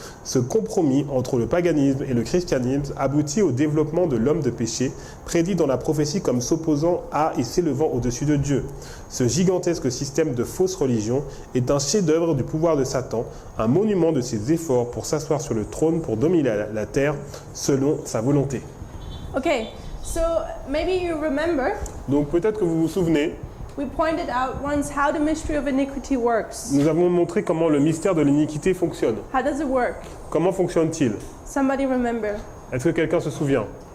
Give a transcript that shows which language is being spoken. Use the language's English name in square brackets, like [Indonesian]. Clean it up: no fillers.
[French] Ce compromis entre le paganisme et le christianisme aboutit au développement de l'homme de péché, prédit dans la prophétie comme s'opposant à et s'élevant au-dessus de Dieu. Ce gigantesque système de fausse religion est un chef-d'œuvre du pouvoir de Satan, un monument de ses efforts pour s'asseoir sur le trône pour dominer la terre selon sa volonté. [English] Okay, so maybe you remember, [French] Donc peut-être que vous vous souvenez, [English] we pointed out once how the mystery of iniquity works. [French] nous avons montré comment le mystère de l'iniquité fonctionne. [English] How does it work? [French] Comment fonctionne-t-il? [English] Somebody remember? [French] Est-ce que quelqu'un se souvient?